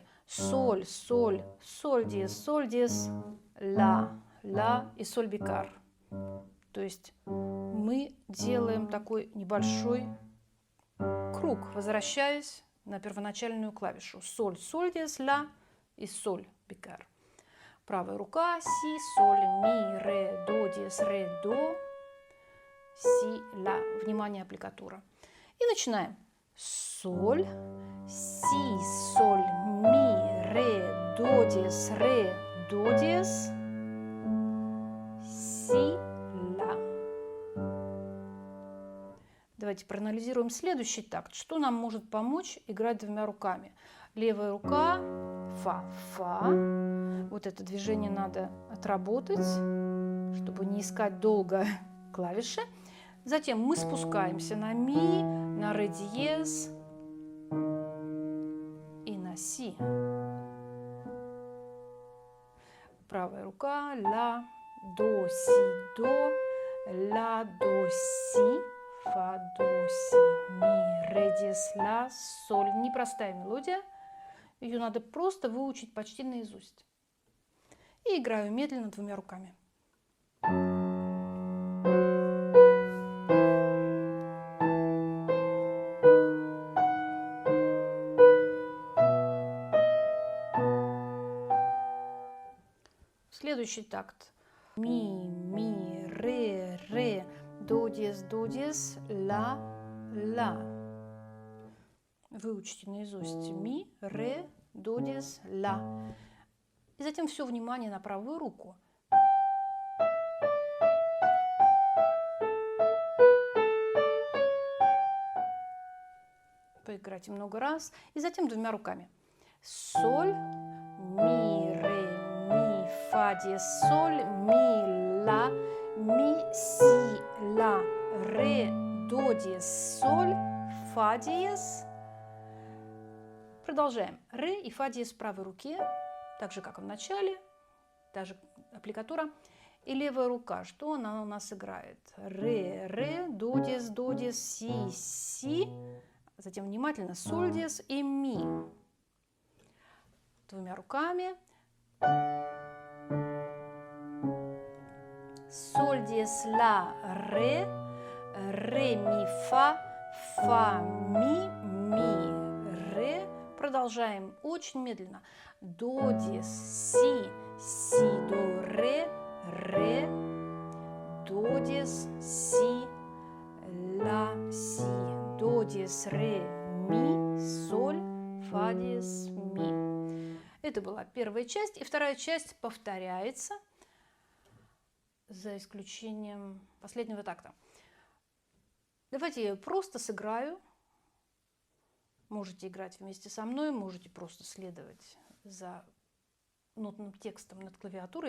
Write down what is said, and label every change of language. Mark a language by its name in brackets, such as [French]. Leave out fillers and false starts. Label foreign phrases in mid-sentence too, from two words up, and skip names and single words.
[Russian] Соль, соль, соль диез, ля, ля и соль бикар. То есть мы делаем такой небольшой круг, возвращаясь на первоначальную клавишу. Соль, соль диез, ля и соль бикар. Правая рука, си, соль, ми, ре, до диез, ре, до, си, ля. Внимание, аппликатура. И начинаем. Соль, си, соль, ми, ре, до диез, си, ля. Давайте проанализируем следующий такт. Что нам может помочь играть двумя руками? Левая рука, фа, фа. Вот это движение надо отработать, чтобы не искать долго клавиши. Затем мы спускаемся на ми, на ре диез и на си. Правая рука, ля, до, си, до, ля, до, си, фа, до, си, ми, ре, диез, ля, соль. Непростая мелодия, ее надо просто выучить почти наизусть. И играю медленно двумя руками. Следующий такт. Ми, ми, ре, ре, до, диез, ля, ля. Выучите наизусть ми, ре, до, диез, ля. И затем все внимание на правую руку. Поиграйте много раз. И затем двумя руками. Соль, ми, ре, ми, фа, диез, соль, ми, ля, ми, си, ля, ре, до, диез, соль, фа, диез. Продолжаем. Ре и фа диез в правой руке, так же, как и в начале, та же аппликатура. И левая рука, что она у нас играет? Ре, ре, до, диез, си, си. Затем внимательно соль, диез и ми. Двумя руками. Соль, диез, ля, ре, ре, ми, фа, ми, ре. Продолжаем очень медленно. До, диез, си, до, ре, до, диез, си, ля, си, до, диез, ре, ми, соль, фа, диез, ми. Это была первая часть. И вторая часть повторяется, за исключением последнего такта. Давайте я просто сыграю. Можете играть вместе со мной, можете просто следовать за нотным текстом над клавиатурой.